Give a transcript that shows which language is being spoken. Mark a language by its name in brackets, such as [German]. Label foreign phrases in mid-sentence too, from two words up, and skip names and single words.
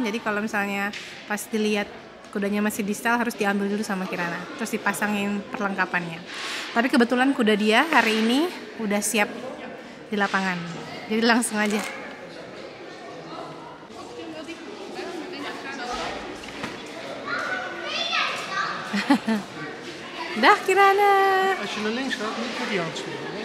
[Indonesian] Jadi kalau misalnya pas dilihat kudanya masih di stal, harus diambil dulu sama Kirana, terus dipasangin perlengkapannya. Tapi kebetulan kuda dia hari ini udah siap di lapangan, jadi langsung aja. Dah Kirana. [Dutch] Als je naar links gaat, niet voor die handschoenen.